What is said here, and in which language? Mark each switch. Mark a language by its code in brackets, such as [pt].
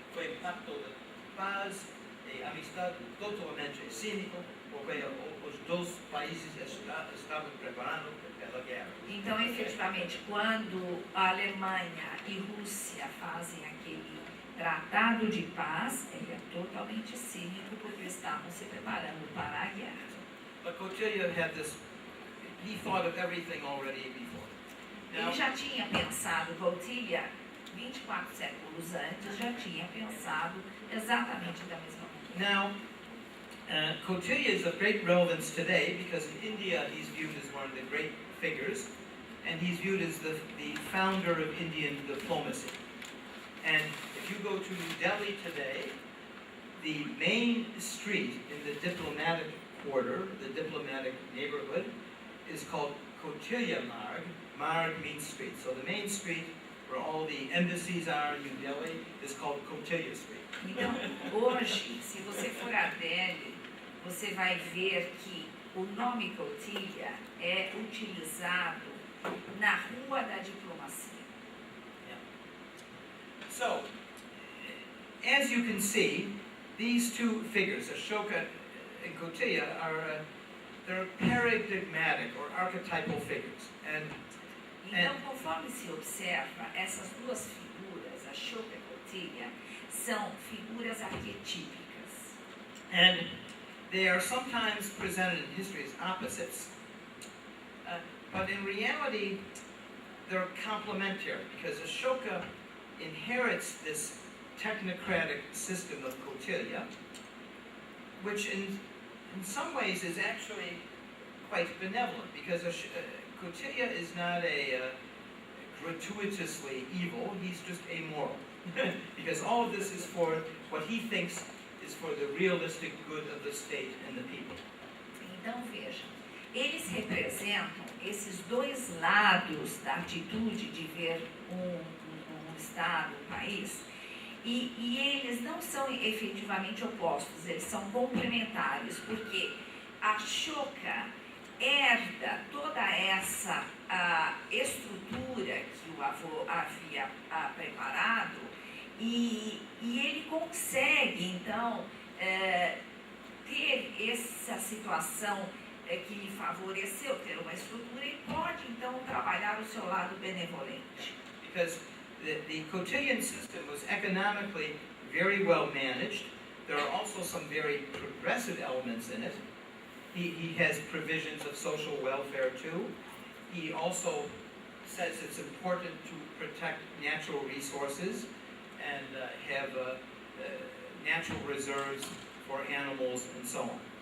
[pt] Foi um pacto de paz e amistade totalmente cínico, porque os dois países estavam preparando pela guerra. Então, efetivamente, quando a Alemanha e Rússia fazem aquele tratado de paz, ele é totalmente cínico porque estavam se preparando para a guerra. [en] But Kautilya had this, he thought of everything already before. Now, [pt] Ele já tinha pensado, Kautilya, 24 séculos antes, já tinha pensado exatamente da mesma maneira. [en] Now, Kautilya is of great relevance today because in India he's viewed as one of the great figures, and he's viewed as the founder of Indian diplomacy. And if you go to Delhi today, the main street in the diplomatic quarter, the diplomatic neighborhood, is called Kautilya Marg. Marg means street. So the main street where all the embassies are in New Delhi is called Kautilya Street. [pt] Então, hoje, se você for a Delhi, você vai ver que o nome Kautilya é utilizado na Rua da Diplomacia. [en] So, as you can see, these two figures, Ashoka and Kautilya, they're paradigmatic or archetypal figures. And [pt] Então, conforme se observa, essas duas figuras, Ashoka e Kautilya, são figuras arquetípicas. [en] And they are sometimes presented in history as opposites, but in reality, they're complementary because Ashoka inherits this technocratic system of Kautilya, which in some ways is actually quite benevolent because Kautilya is not a gratuitously evil, he's just amoral. Because all of this is for what he thinks is for the realistic good of the state and the people. [pt] Então, veja, eles representam esses dois lados da atitude de ver um Estado, um país, e eles não são efetivamente opostos, eles são complementares, porque a Ashoka herda toda essa estrutura que o avô havia preparado, e ele consegue, então, ter essa situação que lhe favoreceu, ter uma estrutura, e pode, então, trabalhar o seu lado benevolente. [en] Because the Cotillion system was economically very well managed. There are also some very progressive elements in it. He has provisions of social welfare too. He also says it's important to protect natural resources and have natural reserves for animals and so on.